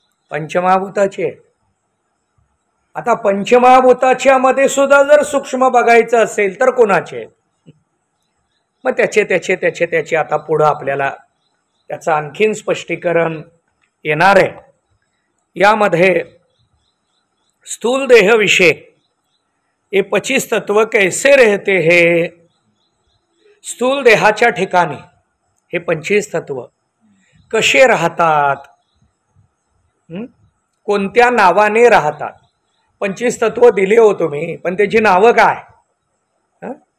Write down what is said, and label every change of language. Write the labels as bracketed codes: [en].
[mr] पंचमहाभूताचे आहेत. आता पंचमहाभूताच्या मध्ये सुद्धा जर सूक्ष्म बघायचं असेल तर कोणाचे आहेत? मग त्याचे आता पुढं आपल्याला त्याचं आणखीन स्पष्टीकरण येणार आहे. [hi] यामध्ये स्थूल देह विषय ये 25 तत्व कैसे रहते हैं. [mr] स्थूल देहाच्या ठिकाणी हे 25 तत्व कसे राहतात, कोणत्या नावाने राहतात. 25 तत्व दिले हो तुम्ही, पण त्याची नावं काय?